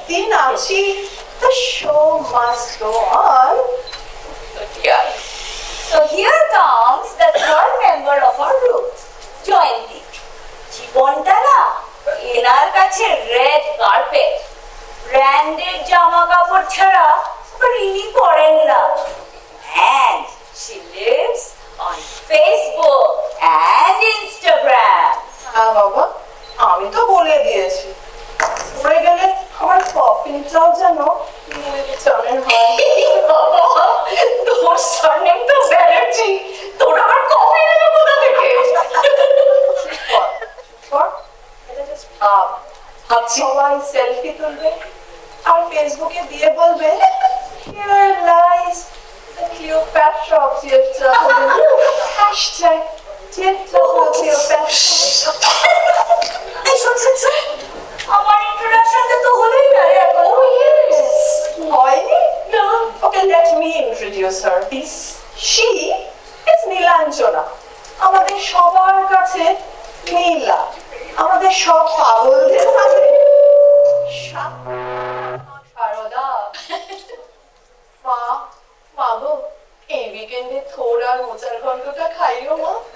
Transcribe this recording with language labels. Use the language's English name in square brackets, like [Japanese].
[Bangla] জানছি [English] the show must go on. Yeah. So here comes the third member of our group, Jayanti. [Bangla] জীবনটা না এনার কাছে red carpet, branded জামা কাপড় ছাড়া ইনি পরেন না। [English] And she lives on Facebook and Instagram. [Bangla] হ্যাঁ বাবা, আমি তো বলে দিয়েছি পড়ে গেলে আমার কফিনটাও যেন চানের হয়। তোর সারনেম তো ব্যানার্জি, তোর আবার কফি নেবে কোথা থেকে? ভাবছি সবাই সেলফি তুলবে আর ফেসবুকে দিয়ে বলবে [English] here lies the Cleopatra of Cleopatra. Hashtag Cleopatra. [Bangla] এই শোন শোন শোন, আমার ইন্ট্রোডাকশনটা তো হলোই না রে এখন। [English] Oh yes, [Bangla] হয়নি? [English] No. Okay, let me introduce her. She is [Bangla] Nilanjana, আমাদের সবার কাছে নীলা, আমাদের সব পাগলদের কাছে সারদা। মা গো, এই উইকেন্ডে থোড় আর মোচার ঘন্টটা খাইও মা।